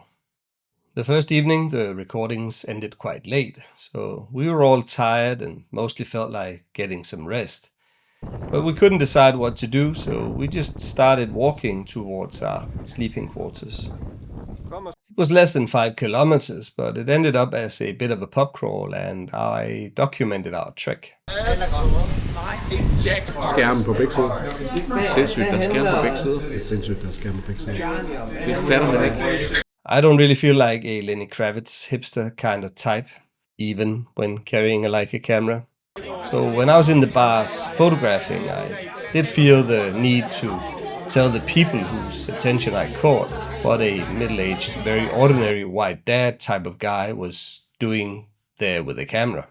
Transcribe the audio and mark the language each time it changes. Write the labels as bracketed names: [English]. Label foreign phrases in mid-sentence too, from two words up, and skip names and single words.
[English] The first evening, the recordings ended quite late, so we were all tired and mostly felt like getting some rest. But we couldn't decide what to do, so we just started walking towards our sleeping quarters. It was less than 5 kilometers, but it ended up as a bit of a pub crawl, and I documented our trek. [Danish] Skærmen på begge sider. Sindssygt, der er skærm på begge sider. Sindssygt, der er skærm på begge sider. Det fatter man ikke. [English] I don't really feel like a Lenny Kravitz hipster kind of type, even when carrying a Leica camera. So when I was in the bars photographing, I did feel the need to tell the people whose attention I caught what a middle-aged, very ordinary white dad type of guy was doing there with a camera.